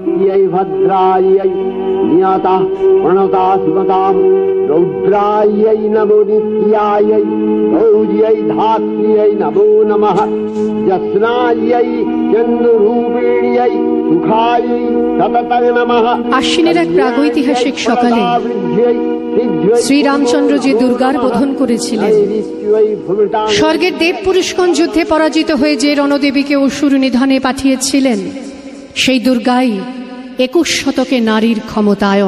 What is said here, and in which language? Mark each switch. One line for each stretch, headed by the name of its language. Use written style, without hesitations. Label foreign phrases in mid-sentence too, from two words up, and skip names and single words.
Sanskrit: কাল্যাণ্যৈ ভদ্রাयै নিয়তঃ প্রণতা শিবতাম রৌদ্রাयै নমো নিত্যাयै গৌর্यै ধাত্র্यै নমো নমঃ যস্নাयै চন্দ্ররূপিণ্यै সুখাयै সততং নমঃ।
Bangla: আশ্বিনের এক প্রাগৈতিহাসিক সকালে শ্রীরামচন্দ্র যে দুর্গার বোধন করেছিলেন, স্বর্গের দেব পুরুষগণ যুদ্ধে পরাজিত হয়ে যে রণদেবীকে অসুর নিধনে পাঠিয়েছিলেন, সেই দুর্গাই 21 শতকে নারীর ক্ষমতায়ন।